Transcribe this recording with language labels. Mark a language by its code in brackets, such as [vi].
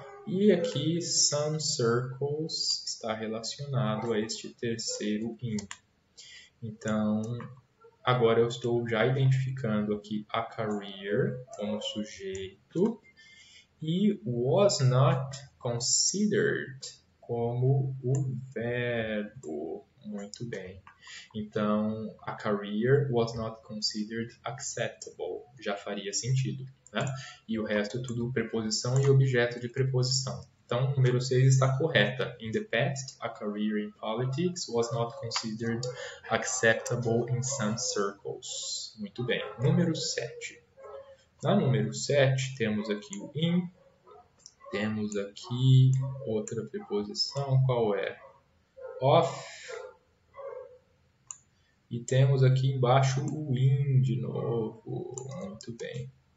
[pt] E aqui, [en] some circles [pt] está relacionado a este terceiro in. Então, agora eu estou já identificando aqui [en] a career [pt] como sujeito e [en] was not considered [pt] como o verbo. Muito bem. Então, [en] a career was not considered acceptable. [pt] Já faria sentido, né? E o resto tudo preposição e objeto de preposição. Então, número 6 está correta. [en] In the past, a career in politics was not considered acceptable in some circles. [pt] Muito bem. Número 7. Na número 7, temos aqui o in. Temos aqui outra preposição. Qual é? Of. E temos aqui embaixo o in de novo. Muito bem.